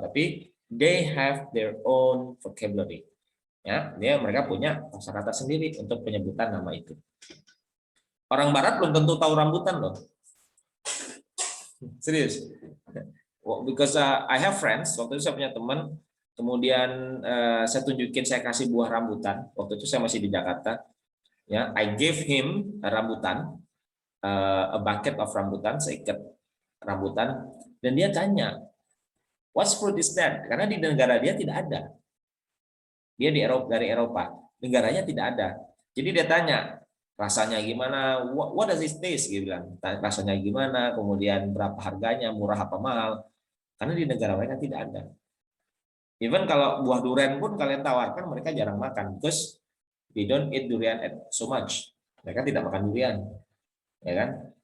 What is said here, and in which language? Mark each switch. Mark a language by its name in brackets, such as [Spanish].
[Indonesian] Tapi [English] they have their own vocabulary. [Indonesian] Ya, mereka punya kosakata sendiri untuk penyebutan nama itu. Orang Barat belum tentu tahu rambutan loh. Serius. [English] Because I have friends, [Indonesian] waktu itu saya punya teman, kemudian saya tunjukin, saya kasih buah rambutan. Waktu itu saya masih di Jakarta. [English] Ya, I gave him a rambutan, a bucket of rambutan, [Indonesian] seikat rambutan, dan dia tanya, [English] what fruit is that? [Indonesian] Karena di negara dia tidak ada. Dia dari Eropa, negaranya tidak ada. Jadi dia tanya, rasanya gimana? [English] What does it taste? [Indonesian] Dia bilang, rasanya gimana? Kemudian berapa harganya? Murah apa mahal? Karena di negara mereka tidak ada. Even kalau buah durian pun kalian tawarkan, mereka jarang makan, [English] because they don't eat durian so much. [Indonesian] Mereka tidak makan durian, ya kan?